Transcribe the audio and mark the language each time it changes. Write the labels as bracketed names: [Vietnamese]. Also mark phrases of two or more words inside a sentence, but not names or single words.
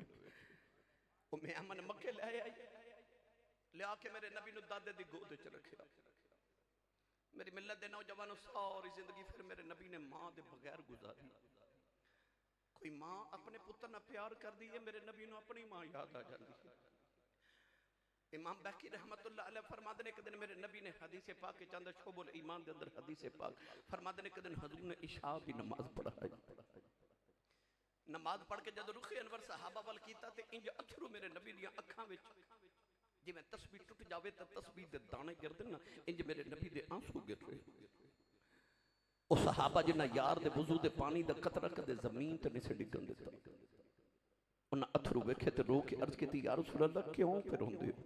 [Punjabi] امِ امن مکے لے آئی، لیا کے میرے نبی نوں دادے دی گود چ رکھیا. میری ملت دے نوجوانو ساری زندگی فیر میرے نبی نے ماں دے بغیر گزاری. کوئی ماں اپنے پتر نا پیار کر دی ہے، میرے نبی نوں اپنی ماں یاد آ جاتی ہے. [Urdu] امام بیہقی [Arabic] رحمة الله عليه [Urdu] فرماتے نے ایک دن میرے نبی نے حدیث پاک کے چند شعب الایمان کے اندر حدیث پاک فرماتے نے ایک دن حضور نے عشا کی نماز پڑھائی. [Punjabi] نماز پڑھ کے جب رخِ انور صحابہ وَل کیتا تے اِنج اتھرو میرے نبی دی اکھاں وچ جویں تسبیح ٹٹ جاوے تے تسبیح دے دانے گردے نا، اِنج میرے نبی دے آنسو گر رہے. او صحابہ جنہاں یار دے وضو دے پانی دا قطرہ کدے زمین تے نہیں سے ڈگن دتا، اُنہاں اتھرو ویکھے تے رو کے عرض کیتی [Arabic] يا رسول الله [Punjabi] کیوں فیر روندے ہو?